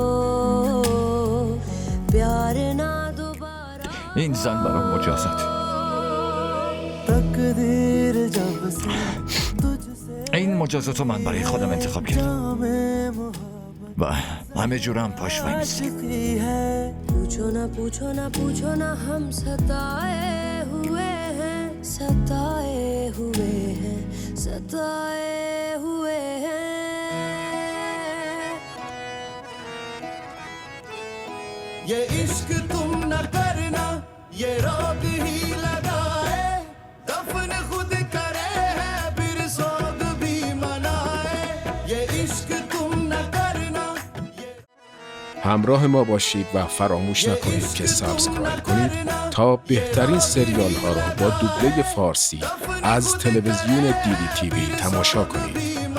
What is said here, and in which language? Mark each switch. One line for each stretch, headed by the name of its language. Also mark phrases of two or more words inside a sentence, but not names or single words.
Persian: این زن برام مجازات. این مجازات رو من برای خودم انتخاب کردم و همه جورم پاش وای میستم.
Hindi: पूछो ना हम सताए हुए हैं ये इश्क तुम न करना ये रोग ही लगाए दफन खुद करे है फिर सोग भी मनाए ये इश्क तुम न करना.
Persian: همراه ما باشید و فراموش نکنید که سابسکرایب کنید تا بهترین سریال ها را با دوبله فارسی از تلویزیون دیدی تیوی تماشا کنید.